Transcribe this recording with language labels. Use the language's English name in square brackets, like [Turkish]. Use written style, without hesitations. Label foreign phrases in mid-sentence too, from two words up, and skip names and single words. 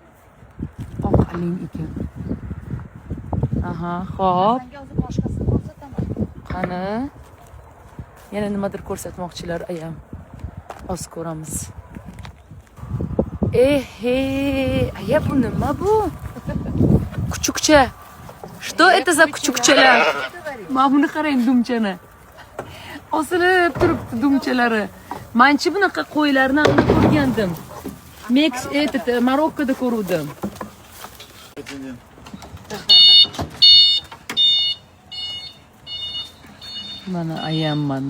[Uzbek] Oq aleng ekan. Aha, xo'p. Menga o'zi boshqasini ko'rsataman. Qani? Yana nimadir ko'rsatmoqchilar ayam. Oz ko'ramiz. Aya bu nima bu? Kuchukcha. [Russian] Что это за kuchukchalar? [Uzbek] Mana buni qarang dumchani. Osilib turibdi dumchalari. Menchi bunaqa qo'ylarni ham ko'rgandim. Marokkoda ko'ruvdim. Mana ayam mana.